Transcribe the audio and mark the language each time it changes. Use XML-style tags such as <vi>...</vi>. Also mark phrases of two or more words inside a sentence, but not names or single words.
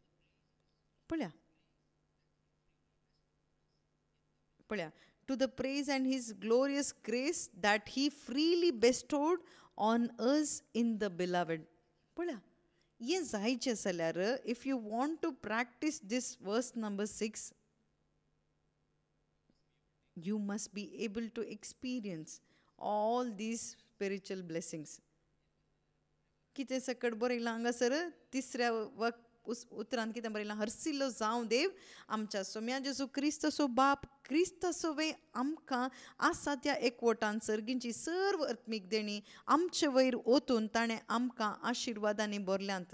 <en>पळया to the praise and his glorious grace that he freely bestowed on us in the beloved.</en> <kok>पळया हें जायचें जाल्यार</kok> <en>if you want to practice this verse number 6, you must be able to experience all these spiritual blessings.</en> <kok>कितें सकट बरयलां हांगासर 3ऱ्या उतरांत कितें बरयलां, हरसिल्लो जावं देव आमच्या सोम्या जेजू क्रिस्तसो बाप, क्रिस्तसोवे आमकां आसा त्या एकवटान सर्गींची सर्व आत्मीक देणी आमचे वयर ओतून ताणें आमकां आशिर्वादांनी भरल्यांत.</kok>